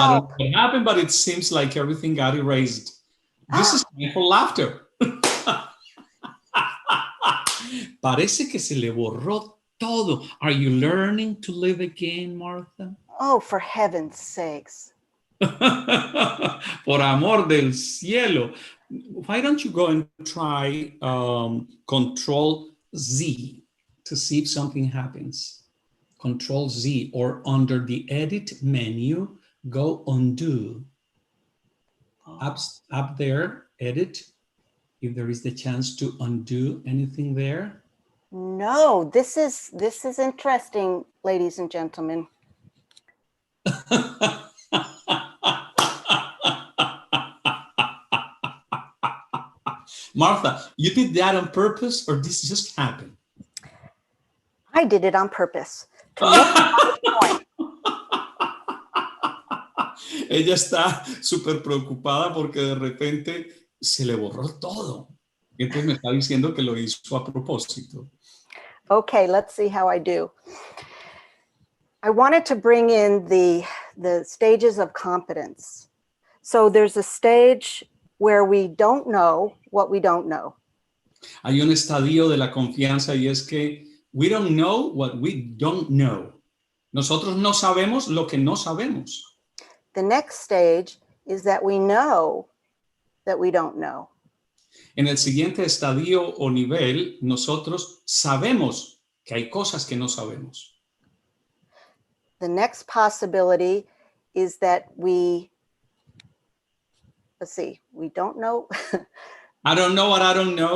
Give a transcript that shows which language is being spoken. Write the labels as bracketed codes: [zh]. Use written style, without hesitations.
[en] I don't know what happened, but it seems like everything got erased. This is time for laughter. [es] Parece que se le borró todo. [en] Are you learning to live again, Martha? Oh, for heaven's sakes. [es] Por amor del cielo. [en] Why don't you go and try Control Z to see if something happens. Control Z, or under the edit menu, go undo. Up there, edit, if there is the chance to undo anything there. No, this is interesting, ladies and gentlemen. Martha, you did that on purpose, or this just happened? I did it on purpose to make my point. [es] Ella está súper preocupada porque de repente se le borró todo. Y entonces me está diciendo que lo hizo a propósito. [en] Okay, let's see how I do. I wanted to bring in the stages of confidence. So there's a stage where we don't know what we don't know. [es] Hay un estadio de la confianza y es que [en] we don't know what we don't know. [es] Nosotros no sabemos lo que no sabemos. [en] The next stage is that we know that we don't know. [es] En el siguiente estadio o nivel, nosotros sabemos que hay cosas que no sabemos. [en] The next possibility is that we don't know. I don't know what I don't know.